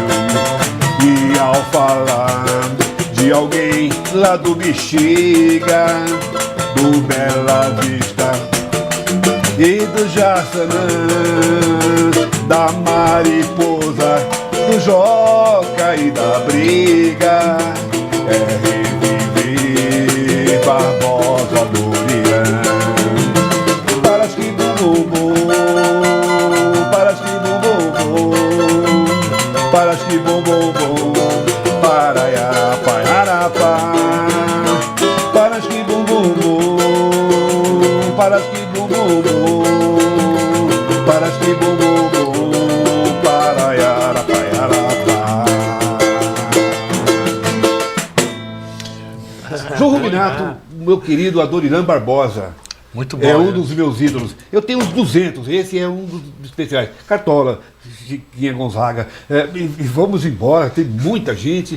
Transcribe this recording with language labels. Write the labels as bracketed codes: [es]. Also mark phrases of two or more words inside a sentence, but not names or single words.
[pt] E ao falar de alguém lá do Bexiga, do Bela Vista e do Jaçanã, da Mariposa, do Joca e da Briga, é reviver Barbosa Dorian. Paras que bum bum bum, paras que bum bum bum, paras que bum bum bum, paraiarapá, yarapá, paras que bum bum bum, paras que bum bum bum, paras que bum bum bum, paraiarapá, yarapá. João Rubinato, meu querido Adoniran Barbosa, Muito bom. é um né? dos meus ídolos. Eu tenho uns 200, esse é um dos especiais. Cartola, Chiquinha Gonzaga, e vamos embora, tem muita gente.